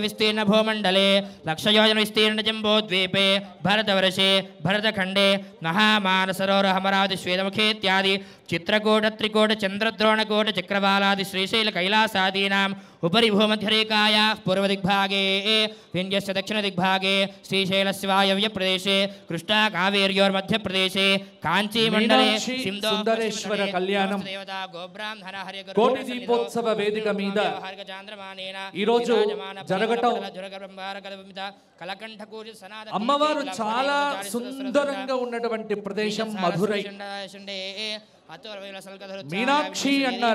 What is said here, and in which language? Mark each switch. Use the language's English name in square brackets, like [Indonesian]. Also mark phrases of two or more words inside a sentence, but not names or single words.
[Sanskrit] विस्तीर्ण भूमण्डले लक्षयोजन विस्तीर्ण जम्बोद्वीपे भरतवर्षे भरतखण्डे महामानसरोवर अमरावति श्वेतमुखे इत्यादि चित्रकूट त्रिकूट चन्द्रद्रोणकूट चक्रवालादि श्रीशैल कैलासादीनाम् उपरि भूमध्यरेखायाः पूर्वदिग्भागे विन्ध्यस्य दक्षिणदिग्भागे श्रीशैलस्य वायव्यप्रदेशे कृष्णा कावेर्योर्मध्यप्रदेशे काञ्चीमण्डले [Telugu] సుందరేశ్వర కళ్యాణం కోటి దీపోత్సవ వేదిక మీద ఈ రోజు జరగటం అమ్మవారు చాలా సుందరంగా ఉన్నటువంటి ప్రదేశం మధురై. మీనాక్షి అన్నారు.